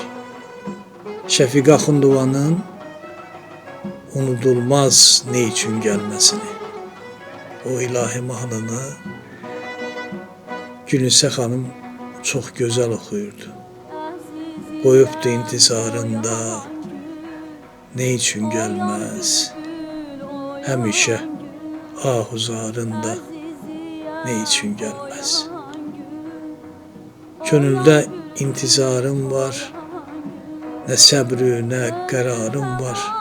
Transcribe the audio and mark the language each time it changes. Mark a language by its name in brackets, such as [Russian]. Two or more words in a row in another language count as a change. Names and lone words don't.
[Azerbaijani] Şəfiqə Axundovanın Unudulmaz Ne için Gelmesini, o ilahi mahnını Gülnisə xanım çox gözəl oxuyurdu. Qoyubdu intizarında [Turkish] ne için gelmez, [Azerbaijani] həmişə ahuzarında [Turkish] ne için gelmez. [Azerbaijani] Könüldə intizarım var, ne səbrü, ne qərarım var.